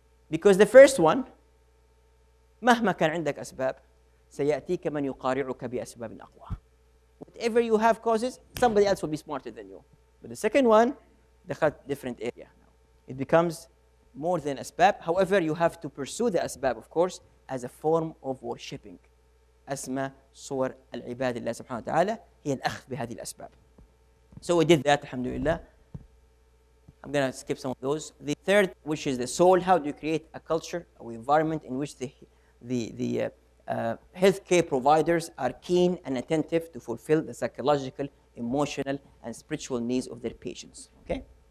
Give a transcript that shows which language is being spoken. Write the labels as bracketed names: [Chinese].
[English] Because the first one, [Arabic] مهما كان عندك أسباب, سيأتيك من يقارعك بأسباب أقوى. [English] Whatever you have causes, somebody else will be smarter than you. But the second one, [Arabic] دخلت [English] different area now. It becomes more than asbab. However, you have to pursue the asbab, of course, as a form of worshipping. [Arabic] أسمى صور العباد الله سبحانه وتعالى هي الأخذ بهذه الأسباب. [English] So we did that, alhamdulillah. I'm going to skip some of those. The third, which is the soul, how do you create a culture, an environment in which the healthcare providers are keen and attentive to fulfill the psychological, emotional, and spiritual needs of their patients. Okay?